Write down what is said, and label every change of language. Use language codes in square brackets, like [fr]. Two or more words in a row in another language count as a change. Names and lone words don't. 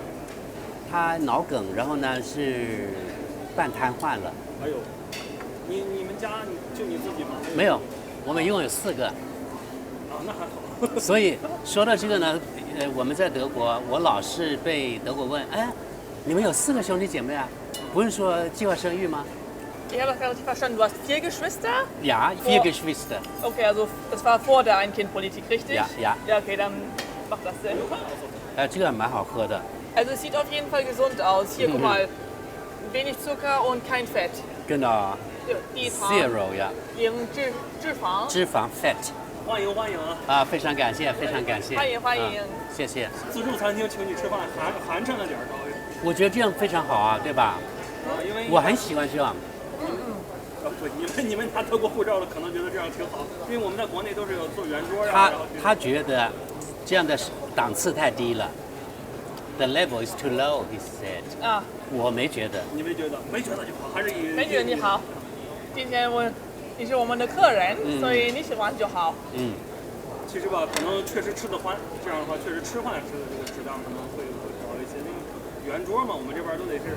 [zh] 他脑梗，然后呢是半瘫痪了。哎呦，你们家就你自己吗？没有，我们一共有4个。啊，那还好。所以说到这个呢，我们在德国，我老是被德国问，哎，你们有4个兄弟姐妹啊？不是说计划生育吗？ [de] Ich habe das gar nicht verstanden. Du hast 4 Geschwister? Ja, 4 Geschwister. Okay, also das war vor der Ein-Kind-Politik, richtig? Ja, ja. Ja, okay, dann macht das Sinn. [zh] 这个蛮好喝的。 [de] Also es sieht auf jeden Fall gesund aus. Hier, guck mal, wenig Zucker und kein Fett. Genau. [zh] 低糖 Zero 呀。零脂肪。脂肪 fat。欢迎欢迎啊！非常感谢，非常感谢。欢迎欢迎。谢谢。自助餐厅请你吃饭，寒碜了点稍微。我觉得这样非常好啊，对吧？因为我很喜欢这样。对，你们拿德国护照的可能觉得这样挺好，因为我们在国内都是有做圆桌呀。他觉得这样的档次太低了。 [en] The level is too low, he said. [zh] 啊，我没觉得。你没觉得？没觉得就好，还是以。没觉得你好。今天你是我们的客人，所以你喜欢就好。其实吧，可能确实吃得欢，这样的话确实吃饭吃的这个质量可能会高一些。因为圆桌嘛，我们这边都得是。